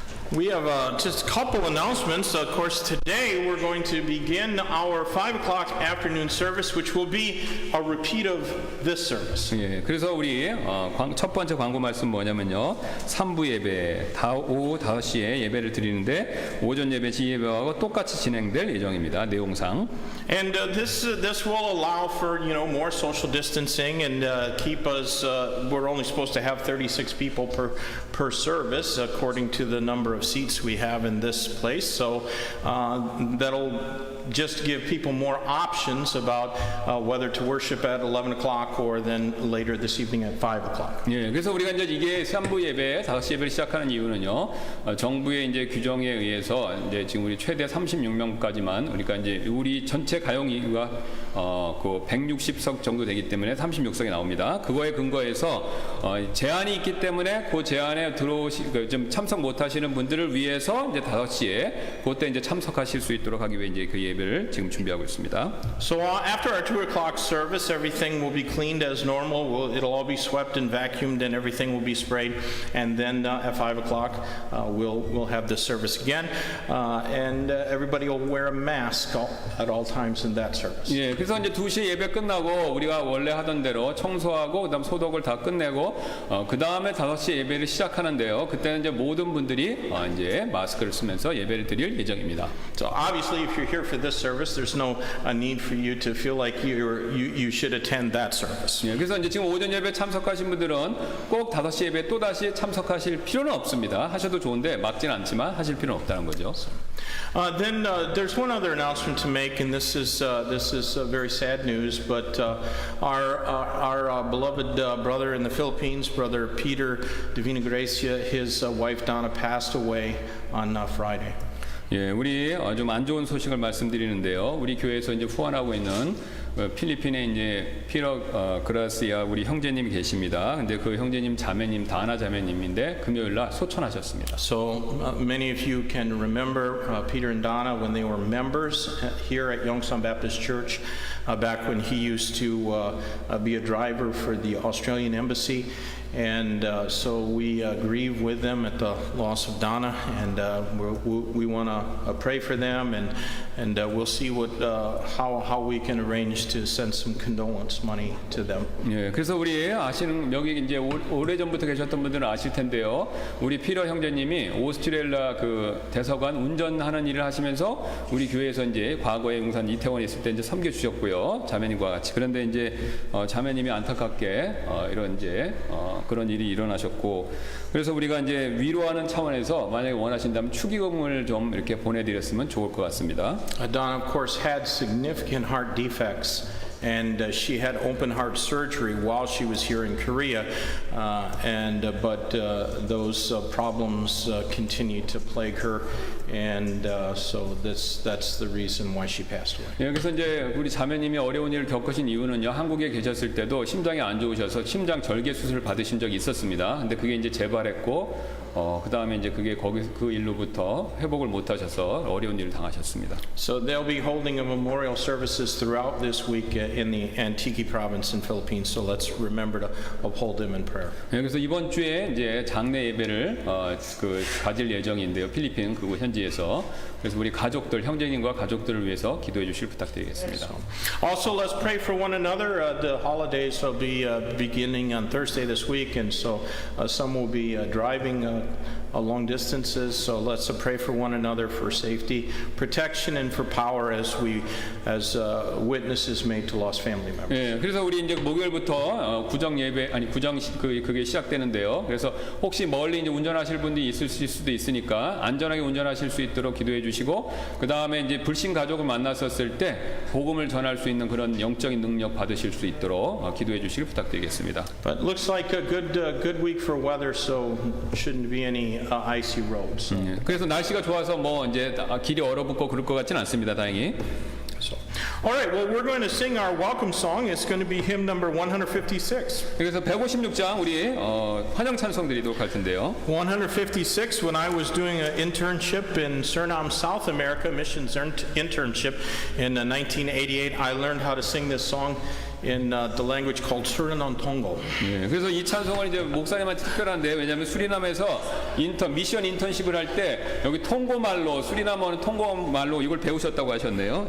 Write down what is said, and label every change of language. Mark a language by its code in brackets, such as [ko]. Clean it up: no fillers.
[en] We have just a couple announcements. Of course, today we're going to begin our 5 o'clock afternoon service, which will be a repeat of this service. [ko] 예, 그래서 우리 첫 번째 광고 말씀 뭐냐면요. 3부 예배, 오후 5시에 예배를 드리는데 오전 예배, 지예배하고 똑같이 진행될 예정입니다. 내용상. [en] And this will allow for more social distancing and keep us. We're only supposed to have 36 people per service, according to the number of seats we have in this place. So that'll just give people more options about whether to worship at 11 o'clock or then later this evening at 5 o'clock. [ko] 예, 그래서 우리가 이제 이게 3부 예배, 5시 예배를 시작하는 이유는요, 정부의 이제 규정에 의해서 이제 지금 우리 최대 36명까지만, 그러니까 이제 우리 전체 가용이가 그 160석 정도 되기 때문에 36석이 나옵니다. 그거에 근거해서 제한이 있기 때문에 그 제한에 좀 참석 못하시는 분들을 위해서 이제 5시에 그때 이제 참석하실 수 있도록 하기 위해 이제 그 예배를 지금 준비하고 있습니다. [en] So after our 2 o'clock service, everything will be cleaned as normal. It'll all be swept and vacuumed, and everything will be sprayed. And then at 5 o'clock, we'll have this service again, and everybody will wear a mask at all times in that service. [ko] 예, 그래서 이제 2시 예배 끝나고 우리가 원래 하던 대로 청소하고 그다음 소독을 다 끝내고 그 다음에 5시 예배를 시작하는데요. 그때는 이제 모든 분들이 이제 마스크를 쓰면서 예배를 드릴 예정입니다. [en] So obviously, if you're here for this service, there's no need for you to feel like you should attend that service. [ko] 예, 그래서 이제 지금 오전 예배 참석하신 분들은 꼭 5시 예배 또 다시 참석하실 필요는 없습니다. 하셔도 좋은데 막지는 않지만 하실 필요는 없다는 거죠. [en] Then there's one other announcement to make, and this is very sad news. But our beloved brother in the Philippines, Brother Peter Divina Gracia, his wife Donna passed away on Friday. [ko] 예, 우리 좀 안 좋은 소식을 말씀드리는데요. 우리 교회에서 이제 후원하고 있는 필리핀에 이제 피러 그라시아 우리 형제님이 계십니다. 근데 그 형제님 자매님 다나 자매님인데 금요일 날 소천하셨습니다. [en] So many of you can remember Peter and Donna when they were members here at Yongsan Baptist Church back when he used to be a driver for the Australian Embassy. And so we grieve with them at the loss of Donna, and we want to pray for them, and we'll see how we can arrange to send some condolence money to them. [ko] 예, 그래서 우리 아시는 여기 이제 오래 전부터 계셨던 분들은 아실 텐데요. 우리 피러 형제님이 오스트레일리아 그 대사관 운전하는 일을 하시면서 우리 교회에서 이제 과거에 용산 이태원에 있을 때 이제 섬겨 주셨고요. 자매님과 같이. 그런데 이제 자매님이 안타깝게 이런 이제 그런 일이 일어나셨고, 그래서 우리가 이제 위로하는 차원에서 만약에 원하신다면 축의금을 좀 이렇게 보내드렸으면 좋을 것 같습니다. [en] Donna, of course, had significant heart defects, and she had open heart surgery while she was here in Korea, but those problems continued to plague her, and so that's the reason why she passed away. [ko] 예, 그래서 이제 우리 자매님이 어려운 일을 겪으신 이유는요, 한국에 계셨을 때도 심장이 안 좋으셔서 심장 절개 수술을 받으신 적이 있었습니다. 근데 그게 이제 재발했고, 그 다음에 이제 그게 그 일로부터 회복을 못 하셔서 어려운 일을 당하셨습니다. [en] So they'll be holding a memorial services throughout this week in the Antique province in Philippines. So let's remember to uphold them in prayer. [ko] 예, 그래서 이번 주에 이제 장례 예배를 가질 예정인데요, 필리핀 그 현지에서. 그래서 우리 가족들, 형제님과 가족들을 위해서 기도해 주실 부탁드리겠습니다. [en] Also, let's pray for one another. The holidays will be beginning on Thursday this week, and so some will be driving long distances. So let's pray for one another for safety, protection, and for power as witnesses made to lost family members. [ko] 예, 그래서 우리 이제 목요일부터 구정 예배 그게 시작되는데요. 그래서 혹시 멀리 이제 운전하실 분들이 있을 수도 있으니까 안전하게 운전하실 수 있도록 기도해 주시고, 그 다음에 이제 불신 가족을 만났었을 때 복음을 전할 수 있는 그런 영적인 능력 받으실 수 있도록 기도해 주시길 부탁드리겠습니다. [en] But looks like a good week for weather, so shouldn't be any icy roads. [ko] 예, 그래서 날씨가 좋아서 뭐 이제 길이 얼어붙고 그럴 것 같지는 않습니다, 다행히. [en] So, all right, well, we're going to sing our welcome song. It's going to be hymn number 156. [ko] 그래서 156장 우리 환영 찬송 드리도록 할 텐데요. [en] 156, when I was doing an internship in Suriname, South America, missions internship in 1988, I learned how to sing this song in the language called Suriname Tongo. [ko] 예, 그래서 이 찬송은 이제 목사님한테 특별한데, 왜냐하면 수리남에서 미션 인턴십을 할 때 여기 통고 말로, 수리남어는 통고 말로 이걸 배우셨다고 하셨네요.